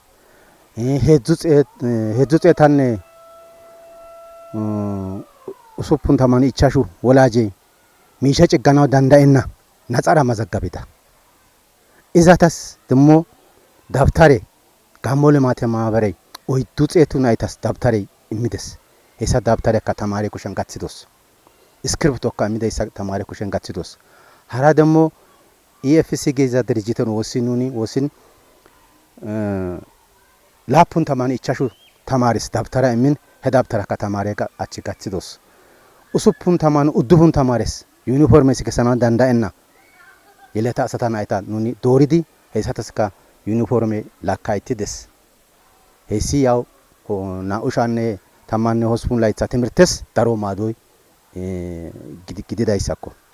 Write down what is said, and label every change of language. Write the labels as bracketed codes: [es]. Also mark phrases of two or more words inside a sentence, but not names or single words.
[wal] ሄዙ ጼታን ኡሱፑን ተማን ኢቻሹ ወላጄ ሚሸ ጭጋናው ዳንዳይና ነጻራ መዘጋቢታ ኢዛታስ ደሞ ዳብታሬ ጋሞለ ማተ ማህበሬ ኦይዱ ጼቱን አይታስ ዳብታሬ ኢሚደስ ሄሳ ዳብታሬ ከተማሪ ኩሸን ጋትሲዶስ ስክሪፕቶ ካሚደይሳ ተማሪ ኩሸን ጋትሲዶስ ሀራ ደሞ ኢኤፍሲ ገዛ ድርጅትን ወሲን ላፑን ተማን ኢቻሹ ተማሪስ ዳብታራ ኢሚን ሄዳብታራ ከተማሪ ጋ አቺ ጋትሲዶስ ኡሱፑን ተማን ኡዱፉን ተማሪስ ዩኒፎርም ሲከሰና ዳንዳይና የለታ አሰታና አይታ ኑኒ ዶሪዲ ሄሳተስካ ዩኒፎርም ላካይቲደስ ሄሲ ያው ናኡሻኔ ተማን ሆስፑን ላይታ ትምርተስ ዳሮ ማዶይ ጊዲዳይሳኮ